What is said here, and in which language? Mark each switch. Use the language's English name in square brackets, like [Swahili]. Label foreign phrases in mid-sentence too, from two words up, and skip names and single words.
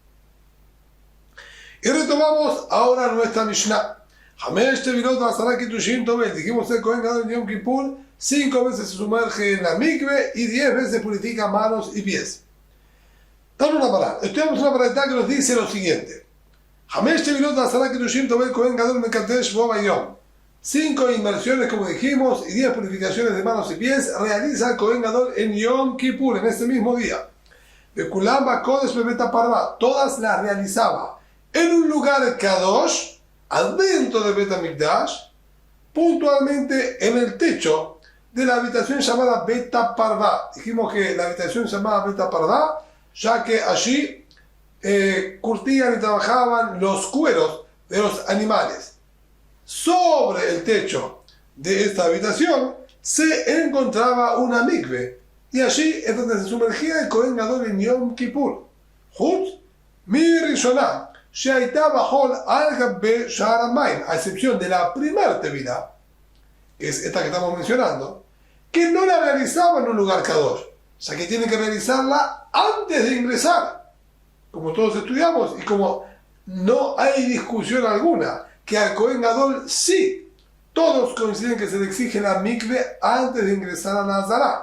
[Spanish] Y retomamos ahora nuestra Mishnah. [Hebrew] חמש טבילות ועשרה קידושין טובל. [Spanish] Dijimos el Kohen Gadol en Yom Kippur 5 veces se sumerge en la mikve y 10 veces purifica manos y pies. Dame una palabra. Estudiamos una palabra que nos dice lo siguiente. [Hebrew] חמש טבילות ועשרה קידושין טובל כהן גדול מקדש בו ביום. [Spanish] 5 inmersiones, como dijimos, y 10 purificaciones de manos y pies realiza el Kohen Gadol en Yom Kippur, en ese mismo día. [Hebrew] בכולם בקודש בבית הפרוה. [Spanish] Todas las realizaba en un lugar kadosh, adentro de Bet HaMikdash, puntualmente en el techo de la habitación llamada Bet HaParvá. Dijimos que la habitación llamada Bet HaParvá, ya que allí curtían y trabajaban los cueros de los animales. Sobre el techo de esta habitación se encontraba una mikve, y allí es donde se sumergía el Kohen Gadol en Yom Kippur. [Hebrew] חוץ מן הראשונה, שהייתה בחול על גבי שער המים, [Spanish] a excepción de la primera tevilá, que es esta que estamos mencionando, que no la realizaba en un lugar kadosh, ya que tiene que realizarla antes de ingresar, como todos estudiamos, y como no hay discusión alguna, que al Kohen Gadol sí, todos coinciden que se le exige la mikve antes de ingresar a la Zara.